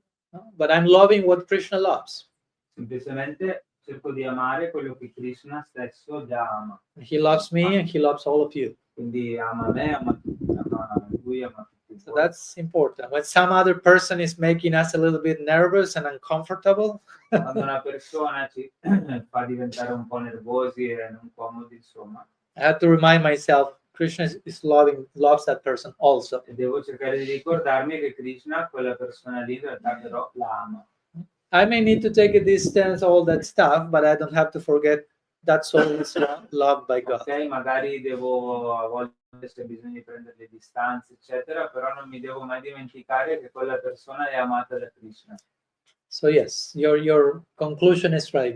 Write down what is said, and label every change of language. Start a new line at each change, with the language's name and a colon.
English: No, but I'm loving what Krishna loves.
Italian: Semplicemente cerco di amare quello che Krishna stesso già ama.
English: He loves me and he loves all of you.
Italian: Quindi ama me, ama lui, ama tutti.
English: So that's important. When some other person is making us a little bit nervous and uncomfortable,
Italian: Quando una persona ci fa diventare un po' nervosi e non comodi, insomma,
English: I have to remind myself Krishna loves that person also.
Italian: e devo cercare di ricordarmi che Krishna, quella persona lì, in realtà però la ama.
English: I may need to take a distance, all that stuff, but I don't have to forget that soul is loved by God.
Italian: Ok, magari devo a volte c'è bisogno di prendere le distanze, eccetera, però non mi devo mai dimenticare che quella persona è amata da Krishna.
English: So yes, your conclusion is right.